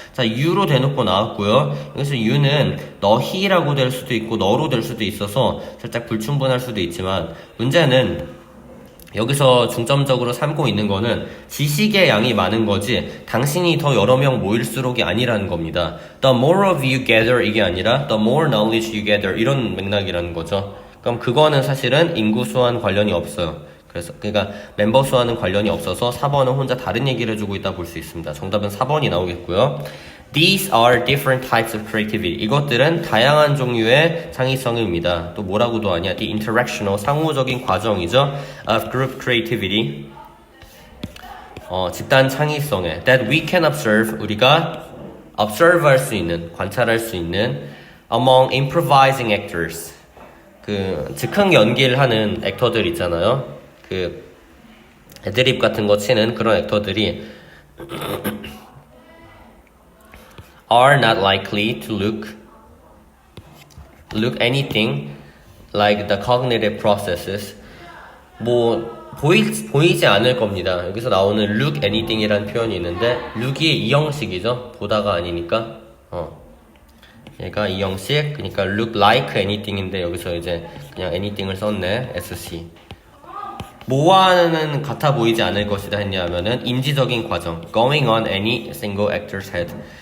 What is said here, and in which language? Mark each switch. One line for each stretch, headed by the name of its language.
Korean: 자, you로 대놓고 나왔고요. 여기서 you는 너희라고 될 수도 있고 너로 될 수도 있어서 살짝 불충분할 수도 있지만, 문제는 여기서 중점적으로 삼고 있는 거는 지식의 양이 많은 거지 당신이 더 여러 명 모일수록이 아니라는 겁니다.
English: The more of you gather
Korean: 이게 아니라
English: the more knowledge you gather
Korean: 이런 맥락이라는 거죠. 그럼 그거는 사실은 인구 수와는 관련이 없어요. 그러니까 멤버 수와는 관련이 없어서 4번은 혼자 다른 얘기를 해주고 있다 볼 수 있습니다. 정답은 4번이 나오겠고요.
English: These are different types of creativity.
Korean: 이것들은 다양한 종류의 창의성입니다. 또 뭐라고도 하냐?
English: The interactional,
Korean: 상호적인 과정이죠.
English: Of group creativity.
Korean: 집단 창의성에
English: that we can observe,
Korean: 우리가 observe 할 수 있는, 관찰할 수 있는
English: among improvising actors.
Korean: 그 즉흥 연기를 하는 액터들 있잖아요. 그 애드립 같은 거 치는 그런 액터들이
English: are not likely to look anything like the cognitive processes.
Korean: 뭐 보이지 않을 겁니다. 여기서 나오는
English: look anything
Korean: 이라는 표현이 있는데 look이 이 형식이죠. 보다가 아니니까 얘가 이 형식, 그러니까
English: look like anything
Korean: 인데 여기서 이제 그냥 anything을 썼네. SC. 뭐와는 같아 보이지 않을 것이다 했냐면은 인지적인 과정,
English: going on any single actor's head.